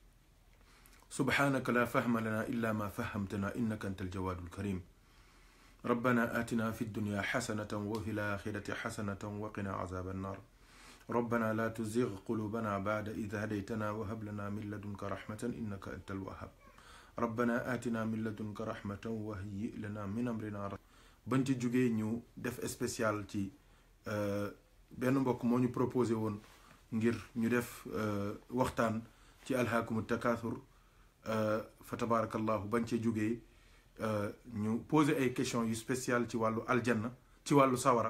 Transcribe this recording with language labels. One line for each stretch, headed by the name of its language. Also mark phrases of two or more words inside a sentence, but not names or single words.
Arabic: سبحانك لا فهم لنا إلا ما فهمتنا إنك أنت الجواد الكريم ربنا آتنا في الدنيا حسنة وفي الآخرة حسنة وقنا عذاب النار ربنا لا تزغ قلوبنا بعد إذ هديتنا وهب لنا من لدنك رحمة إنك أنت الوهاب ربنا آتنا من لدنك رحمة وهيئ لنا من أمرنا رشدا
Wolof: bañ ci jógee ñu def spécial ci benn mbokk moo ñu proposé woon ngir ñu def waxtaan ci
Arabic: ألهاكم التكاثر فتبارك الله
Wolof: bañ ci jógee ñu poser ay questions yu spécial ci wàllu aljanna ci wàllu sawara